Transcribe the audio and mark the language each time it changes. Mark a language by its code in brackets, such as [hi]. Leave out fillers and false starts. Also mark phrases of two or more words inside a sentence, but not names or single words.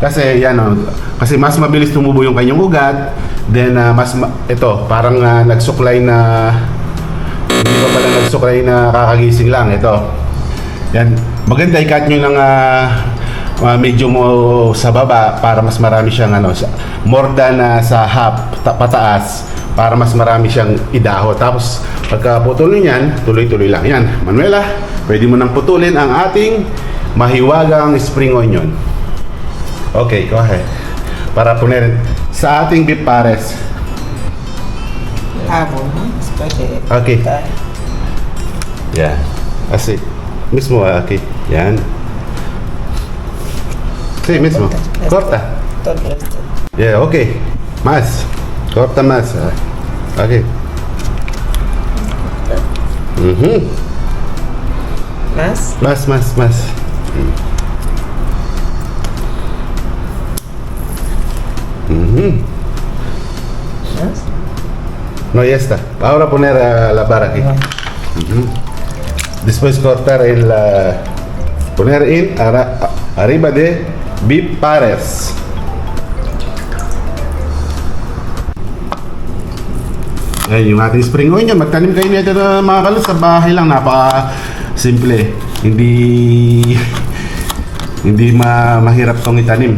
[tl] Kasi yan kasi mas mabilis tumubo yung kanyang ugat. Then ito, parang nagsuklay na hindi pa pala nagsuklay na kakagising lang ito. Yan, maganda i-cut nyo ng medyo mo sa baba para mas marami siyang [en] more than [tl] sa half pataas para mas marami siyang idaho. Tapos pagka putulin yan, tuloy-tuloy lang yan. Manuela, pwede mo nang putulin ang ating mahiwagang [en] spring onion. Okay, go ahead. [tl] Para punerin sa ating beef pares. Habol, no? Pwede. Okay. Yan. [es] Así. Mismo aquí. Yan. Sí, mismo. Corta. Todo esto. Yeah, okay. Más. Corta más. Okay. Más. Más. Más. No, ya está. Ahora poner a la barra aquí. Después cortar poner arriba de beef pares. [tl] Ayan yung ating [en] spring onion. [tl] Magtanim kayo nito na mga kalos sa bahay lang. Napaka-simple. Hindi mahirap tong itanim.